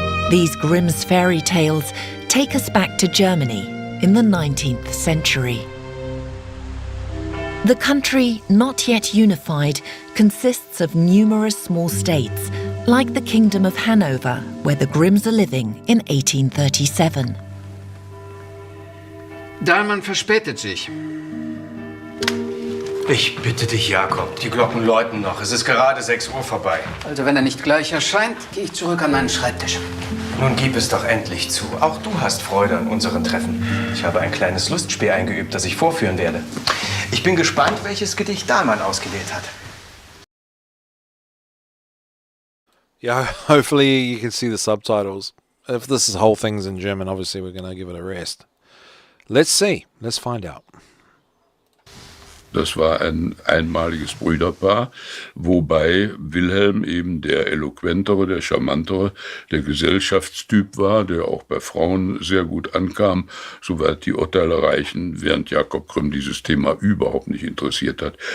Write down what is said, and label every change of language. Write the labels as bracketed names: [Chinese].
[English] These Grimm's fairy tales take us back to Germany in the 19th century. The country, not yet unified, consists of numerous small states, like the Kingdom of Hanover, where the Grimms are living in 1837. [German] Dahlmann verspätet sich. Ich bitte dich, Jakob, die Glocken läuten noch. Es ist gerade 6 Uhr vorbei. Also wenn er nicht gleich erscheint, gehe ich zurück an meinen Schreibtisch. Nun gib es doch endlich zu. Auch du hast Freude an unseren Treffen. Ich habe ein kleines Lustspiel eingeübt, das ich vorführen werde. Ich bin gespannt, welches Gedicht Dahlmann ausgewählt hat. [English] Yeah, hopefully you can see the subtitles. If this whole thing's in German, obviously we're going to give it a rest. Let's see. Let's find out. [German] Das war ein einmaliges Brüderpaar, wobei Wilhelm eben der eloquentere, der charmantere, der Gesellschaftstyp war, der auch bei Frauen sehr gut ankam, soweit die Urteile reichen, während Jakob Grimm dieses Thema überhaupt nicht interessiert hat.